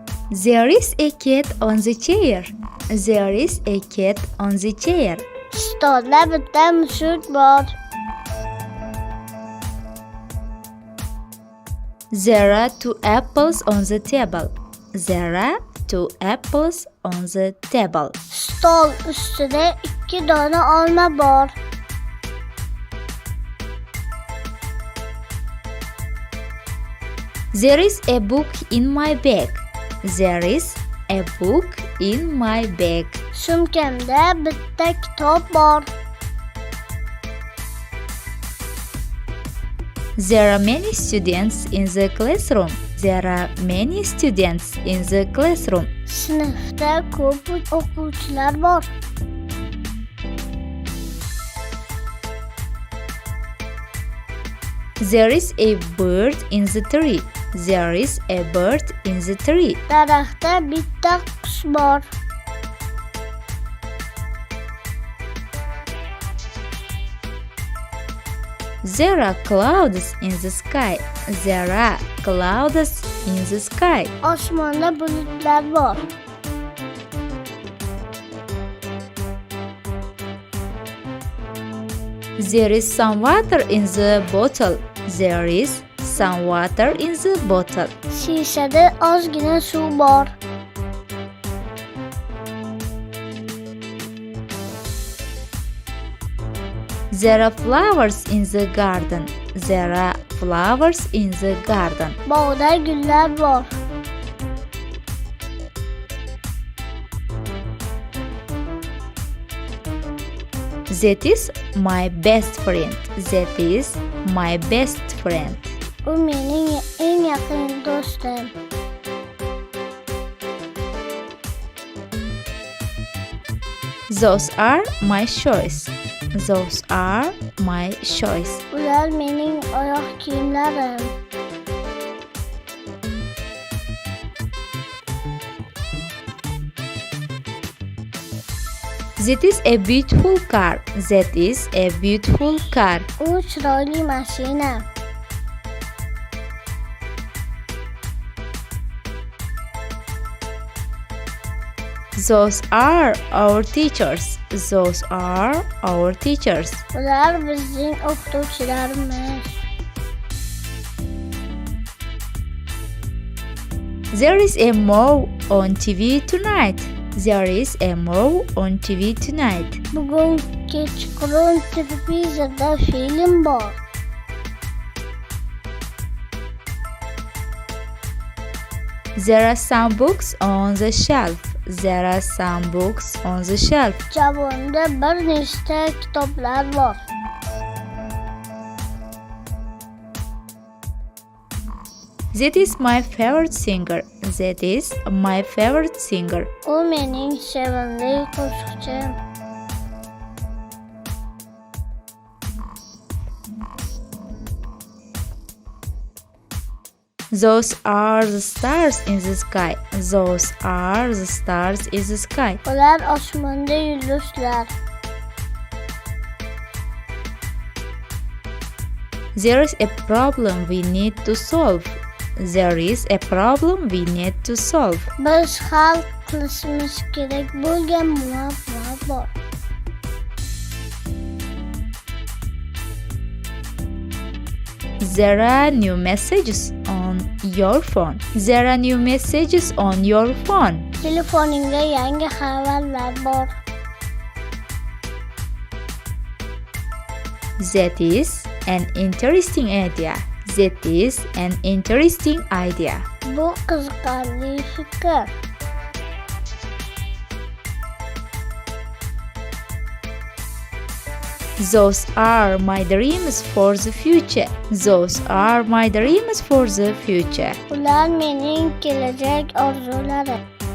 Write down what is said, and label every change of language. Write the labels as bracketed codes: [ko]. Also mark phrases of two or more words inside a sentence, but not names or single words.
[en] There is a cat on the chair. There is a cat on the chair. [uz] Stolda bitta mushuk bor. [en] There are two apples on the table. There are two apples on the table. [uz] Stol ustida 2 dona olma bor. [en] There is a book in my bag. There is a book in my bag. [uz] Sumkamda bitta kitob bor. [en] There are many students in the classroom. There are many students in the classroom. [uz] Sinfda ko'p o'quvchilar bor. [en] There is a bird in the tree. There is a bird in the tree. [uz] Daraxtda bitta qush bor. [en] There are clouds in the sky. There are clouds in the sky. [uz] Osmonda bulutlar bor. [en] There is some water in the bottle. There is some water in the bottle. [uz] Shishada ozgina suv bor. [en] There are flowers in the garden. There are flowers in the garden. [uz] Bog'da gullar bor. [en] That is my best friend. That is my best friend. [uz] U mening eng yaqin do'stim. [en] Those are my shoes. Those are my shoes. [uz] Ular mening oyoq kiyimlarim. [en] That is a beautiful car. That is a beautiful car. [uz] U chiroyli mashina. [en] Those are our teachers. Those are our teachers. [uz] Ular bizning o'qituvchilarimiz. [en] There is a movie on TV tonight. There is a movie on TV tonight. [uz] Bugun kechqurun televizorda film bor. [en] There are some books on the shelf. There are some books on the shelf. [uz] Javonda bir nechta kitoblar bor. [en] That is my favorite singer. That is my favorite singer. [uz] U mening sevimli qo'shiqchim. [en] Those are the stars in the sky. Those are the stars in the sky. [uz] Ular osmonda yulduzlar. [en] There is a problem we need to solve. There is a problem we need to solve. [uz] Biz hal qilishimiz kerak bo'lgan muammo bor. [en] There are new messages on your phone. There are new messages on your phone. [uz] Telefoningda yangi xabarlar bor. [en] That is an interesting idea. That is an interesting idea. [uz] Bu qiziqarli fikr. [en] Those are my dreams for the future. Those are my dreams for the future. [uz] Ular mening kelajak orzularim.